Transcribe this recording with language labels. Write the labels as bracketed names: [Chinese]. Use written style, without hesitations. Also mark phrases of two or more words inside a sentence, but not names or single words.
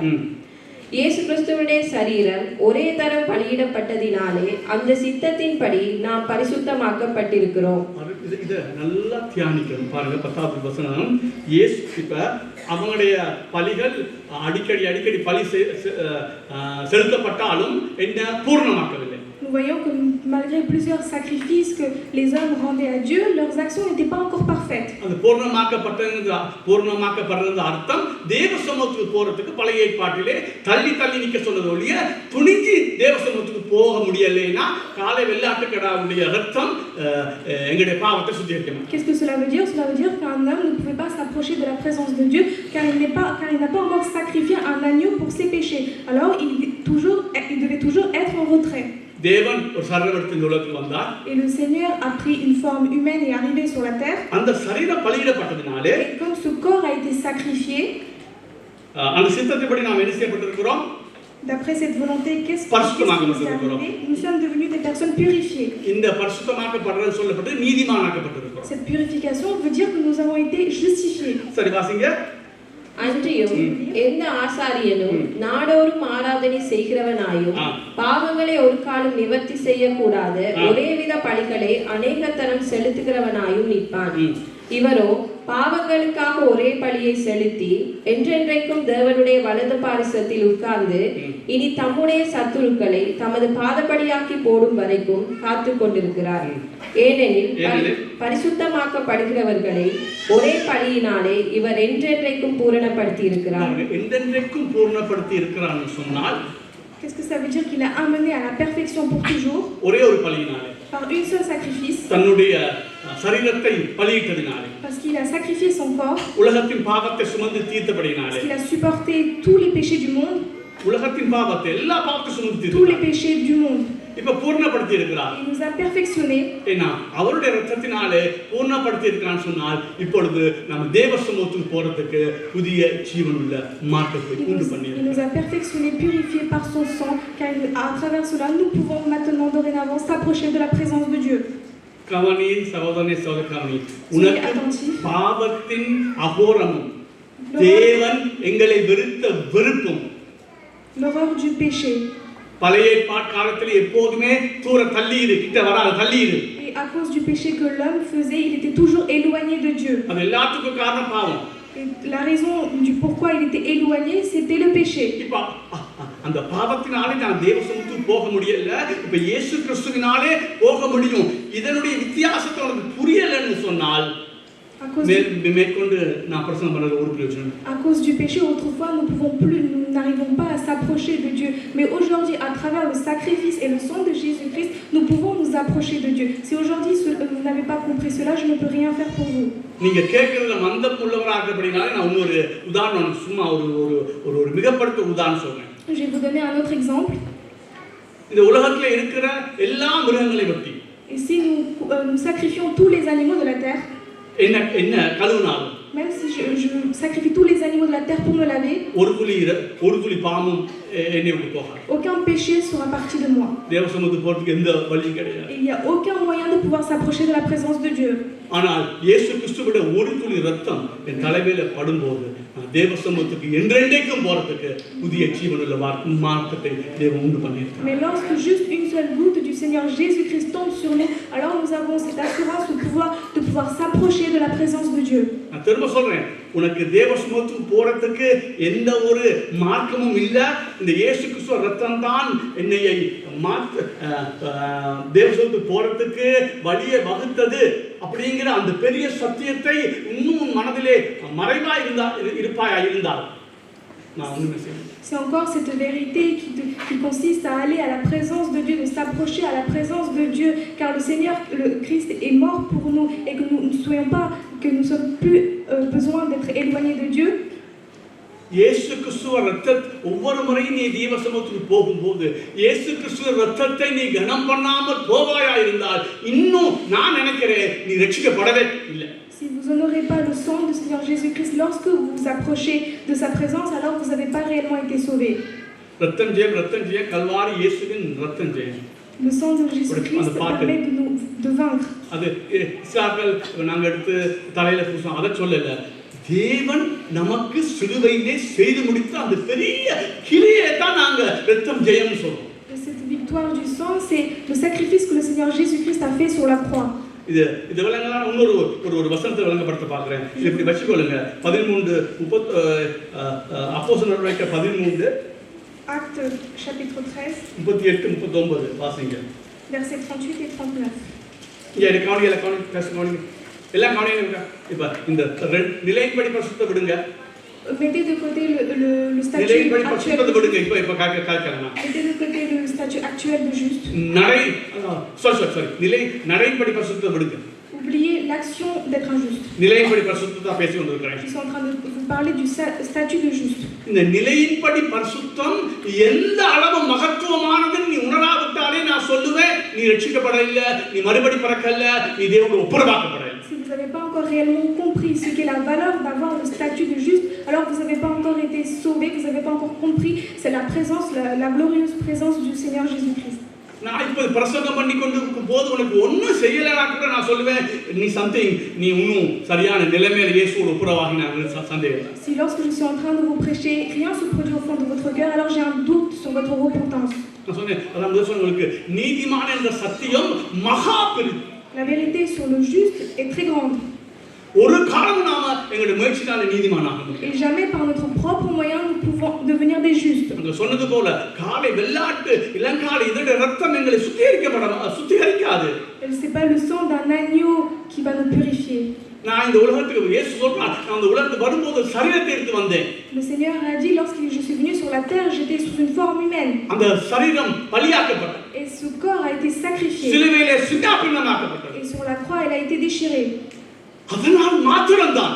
[Tamil] இயேசு கிறிஸ்துவினுடைய சரீரம் ஒரே தரம் பலியிடப்பட்டதினாலே அந்த சித்தத்தின்படி நாம் பரிசுத்தமாக்கப்பட்டிருக்கிறோம். இத நல்லா தியானிக்கணும். பாருங்க 10வது வசனம். இயேசு இப்ப அவங்களுடைய பலிகள் அடிக்கடி பலி செலுத்தப்பட்டாலும் என்ன பூர்ணமாக்கவில்லை. [French] Nous voyons que malgré plusieurs sacrifices que les hommes rendaient à Dieu, leurs actions n'étaient pas encore parfaites. [Tamil] அந்த பூர்ணமாக்கப்படுறது அர்த்தம் தேவ சமூகத்துக்கு போறதுக்கு பழைய ஏற்பாட்டிலே தள்ளி நிக்க சொன்னது ஒழிய துணிஞ்சு தேவ சமூகத்துக்கு போக முடியலைன்னா காலை வெள்ளாட்டுக்கடாவுடைய ரத்தம் எங்களுடைய பாவத்தை சுத்திகரிக்கும். [French] Qu'est-ce que cela veut dire? Cela veut dire qu'un homme ne pouvait pas s'approcher de la présence de Dieu car il n'a pas encore sacrifié un agneau pour ses péchés. Alors il devait toujours être en retrait. [Tamil] தேவன் ஒரு சரீரத்தில் உலகத்தில் வந்தார். [French] Et le Seigneur a pris une forme humaine et est arrivé sur la terre. [Tamil] அந்த சரீரம் பலியிடப்பட்டதினாலே, [French] et comme ce corps a été sacrifié, [Tamil] அந்த சித்தத்தின்படி நாம் என்ன செய்யப்பட்டிருக்கிறோம்? [French] D'après cette volonté, qu'est-ce qui est arrivé? Nous sommes devenus des personnes purifiées. [Tamil] இந்த பரிசுத்தமாக்கப்படுறது சொல்லப்பட்டு நீதிமானாக்கப்பட்டிருக்கிறோம். [French] Cette purification veut dire que nous avons été justifiés. [Tamil] சரி, வாசிங்க. அன்றியும் எந்த ஆசாரியனும் நாடோறும் ஆராதனை செய்கிறவனாயும் பாவங்களை ஒரு காலம் நிவர்த்தி செய்யக்கூடாத ஒரேவித பலிகளை அநேக தரம் செலுத்துகிறவனாயும் நிற்பான். இவரோ பாவங்களுக்காக ஒரே பலியை செலுத்தி என்றென்றைக்கும் தேவனுடைய வலது பாரிசத்தில் உட்கார்ந்து இனி தம்முடைய சத்துருக்களை தமது பாதபடியாக்கி போடும் வரைக்கும் காத்து கொண்டிருக்கிறார். ஏனெனில் பரிசுத்தமாக்கப்படுகிறவர்களை ஒரே பலியினாலே இவர் என்றென்றைக்கும் பூரணப்படுத்தி இருக்கிறார். என்றென்றைக்கும் பூரணப்படுத்தி இருக்கிறார்னு சொன்னால் [French] qu'est-ce que ça veut dire? Qu'il a amené à la perfection pour toujours [Tamil] ஒரே ஒரு பலியினாலே, [French] par une seule sacrifice, [Tamil] தன்னுடைய சரீரத்தை பலியிட்டதினாலே, [French] parce qu'il a sacrifié son corps, [Tamil] உலகத்தின் பாவத்தை சுமந்து தீர்த்தபடினாலே, [French] parce qu'il a supporté tous les péchés du monde, [Tamil] உலகத்தின் பாவத்தை எல்லா பாவத்தை சுமந்து [French] tous les péchés du monde, [Tamil] இப்ப பூர்ணப்படுத்தி இருக்கிறார். [French] Il nous a perfectionnés. [Tamil] ஏன்னா அவருடைய இரத்தத்தினாலே பூர்ணப்படுத்தி இருக்கிறான்னு சொன்னால் இப்பொழுது நம்ம தேவ சமூகத்துக்கு போறதுக்கு புதிய ஜீவனுள்ள மாற்றத்தை உண்டு [French] Il [Tamil] பண்ணி [French] nous a perfectionnés, purifiés par son sang, car à travers cela, nous pouvons maintenant, dorénavant, s'approcher de la présence de Dieu. [Tamil] கவனி சகோதரனே சகோதரி, உனக்கு பாவத்தின் அகோரமும் தேவன் எங்களை வெறுத்த வெறுப்பும் [French] L'horreur du péché. [Tamil] பழைய ஏற்பாட்டு காலத்தில் எப்போதுமே தூர தள்ளியிரு, கிட்ட வராது தள்ளியிரு. [French] Et à cause du péché que l'homme faisait, il était toujours éloigné de Dieu. [Tamil] அது எல்லாத்துக்கும் காரணம் பாவம். [French] Et la raison du pourquoi il était éloigné, c'était le péché. [Tamil] இப்ப அந்த பாவத்தினாலே நான் தேவ சமூகத்துக்கு போக முடியல, இப்ப இயேசு கிறிஸ்துவினாலே போக முடியும். இதனுடைய வித்தியாசத்தை உனக்கு புரியலன்னு சொன்னால் மேற்கொண்டு நான் பிரசங்கம் பண்றது ஒரு பிரயோஜனம். [French] À cause du péché, autrefois, nous n'arrivons pas à s'approcher de Dieu. Mais aujourd'hui, à travers le sacrifice et le sang de Jésus-Christ, nous pouvons nous approcher de Dieu. Si aujourd'hui vous n'avez pas compris cela, je ne peux rien faire pour vous. [Tamil] நீங்க கேட்கறதுல மந்தம் உள்ளவராகிறபடினால நான் இன்னொரு உதாரணம், சும்மா ஒரு மிகப்படுத்த உதாரணம் சொல்றேன். [French] Je vais vous donner un autre exemple. [Tamil] இந்த உலகத்துல இருக்கிற எல்லா மிருகங்களை பற்றி [French] Et si nous sacrifions tous les animaux de la terre, [Tamil] என்ன கழுவுனாலும், [French] même si je sacrifie tous les animaux de la terre pour me laver, [Tamil] ஒரு துளி பாவமும் என்னை விட்டு போகாது. [French] aucun péché sera parti de moi. [Tamil] தேவ சமூகத்துக்கு போறதுக்கு எந்த வழியும் கிடையாது. [French] Il n'y a aucun moyen de pouvoir s'approcher de la présence de Dieu. [Tamil] ஆனால் இயேசு கிறிஸ்துவோட ஒரு துளி ரத்தம் என் தலைமையில படும்போது தேவ சமூகத்துக்கு என்றென்றைக்கும் போறதுக்கு புதிய ஜீவனுள்ள மார்க்கத்தை தேவன் உண்டு பண்ணியிருக்கார். [French] Mais lorsque juste une seule goutte du Seigneur Jésus-Christ tombe sur nous, alors nous avons cette assurance de pouvoir s'approcher de la présence de Dieu. [Tamil] நான் திரும்ப சொல்றேன், உனக்கு தேவ சமூகத்துக்கு போறதுக்கு எந்த ஒரு மார்க்கமும் இல்ல. இந்த இயேசு கிறிஸ்துவ ரத்தம் தான் என்னை தேவ சமூகத்துக்கு போறதுக்கு வழியை வகுத்தது அப்படிங்கிற அந்த பெரிய சத்தியத்தை இன்னும் மனதிலே மறைவா இருந்தால் நான் ஒண்ணுமே செய்ய. [French] C'est encore cette vérité qui consiste à aller à la présence de Dieu, de s'approcher à la présence de Dieu, car le Seigneur, le Christ est mort pour nous et que nous ne soyons pas, que nous sommes plus besoin d'être éloignés de Dieu. [Tamil] இயேசு கிறிஸ்துவ ரத்தத்தை ஒவ்வொரு முறையும் நீ தேவ சமூகத்துக்கு போகும்போது இயேசு கிறிஸ்துவ ரத்தத்தை நீ கனம் பண்ணாமல் போவாயா இருந்தால் இன்னும் நான் நினைக்கிறேன் நீ ரட்சிக்கப்படவே இல்லை. [French] Si vous n'honorez pas le sang du Seigneur Jésus-Christ lorsque vous vous approchez de sa présence, alors vous n'avez pas réellement été sauvés. [Tamil] ரத்தம் ஜெயம் கல்வாரி இயேசுவின் ரத்தம் ஜெயம். [French] Le sang de Jésus-Christ permet de vaincre. [Tamil] அது இஸ்லாக்கள் நாங்க எடுத்து தலையில பூசோம், அதை சொல்லல. தேவன் நமக்கு சிலுவையிலே செய்து முடித்த அந்த பெரிய கிரியை தான் நாங்க ரத்தம் ஜெயம் சொல்றோம். [French] Cette victoire du sang, c'est le sacrifice que le Seigneur Jésus-Christ a fait sur la croix. [Tamil] இது விளங்கலாம். இன்னொரு வசனத்தை விளங்கப்படுத்த பார்க்கிறேன். இப்படி வச்சுக்கொள்ளுங்க. 13:30 அப்போஸ்தலர் நடவடிக்கை 13 [French] Acte chapitre 13 [Tamil] 38-39 வாசிங்க. [French] versets 38 et 39. [Tamil] இங்க கவனிங்க எல்லாம் கவனிங்க. இப்ப இந்த நிலையின்படி பரிசுத்த விடுங்க. [French] Mettez de côté le statut [Tamil] நிலையின்படி [French] actuel. [Tamil] பரிசுத்தத்தை விடுங்க. இப்ப காய்க்கலாம். [French] Mettez de côté le statut actuel de juste. [Tamil] நடையின்படி பரிசுத்தத்தை விடுங்க. [French] Oubliez l'action d'être injuste. [Tamil] நிலையின்படி பரிசுத்தத்தை பேசி கொண்டிருக்கிறேன். [French] Je suis en train de vous parler du statut de juste. [Tamil] இந்த நிலையின்படி பரிசுத்தம் எந்த அளவு மகத்துவமானதுன்னு நீ உணராவிட்டாலே நான் சொல்லுவேன் நீ ரட்சிக்கப்படவில்லை, நீ மறுபடி பிறக்கல்ல, நீ தேவனுடைய ஒப்புரவாக்கப்படவில்லை. [French] Si vous n'avez pas encore réellement compris ce qu'est la valeur d'avoir le statut de juste, alors vous n'avez pas encore été sauvé, vous n'avez pas encore compris, c'est la présence, la glorieuse présence du Seigneur Jésus-Christ. [Tamil] நான் இப்ப பிரசங்கம் பண்ணி கொண்டிருக்கும் போது உனக்கு ஒன்றும் செய்யலைன்னா கூட நான் சொல்லுவேன் நீ இன்னும் சரியான நிலைமையில இயேசுவோட ஒப்புரவாகின சந்தேகம். [French] Si lorsque je suis en train de vous prêcher, rien se produit au fond de votre cœur, alors j'ai un doute sur votre repentance. [Tamil] நான் சொன்னேன், அதான் முதல் சொன்னவங்களுக்கு நீதிமான என்ற சத்தியம் மகா பெரிது. [French] La vérité sur le juste est très grande. [Tamil] ஒரு காலம் நாம எங்களுடைய முயற்சினால நீதிமானாக முடியும். [French] Et jamais par notre propre moyen nous pouvons devenir des justes. [Tamil] அங்க சொன்னது போல காளை வெள்ளாட்டு இளங்காளை இதோட ரத்தம் எங்களை சுத்திகரிக்காது. [French] C'est pas le sang d'un agneau qui va nous purifier. [Tamil] நான் இந்த உலகத்துக்கு இயேசு சொல்றார், நான் இந்த உலகத்துக்கு வரும்போது சரீரத்தை எடுத்து வந்தேன். [French] Le Seigneur a dit lorsque je suis venu sur la terre, j'étais sous une forme humaine. [Tamil] அந்த சரீரம் பலியாக்கப்பட்டது. [French] Et ce corps a été sacrifié. [Tamil] சிலுவையிலே சின்னாபின்னமாக்கப்பட்டது. [French] Et sur la croix, elle a été déchirée. [Tamil] அதனால் மாத்திரம்தான்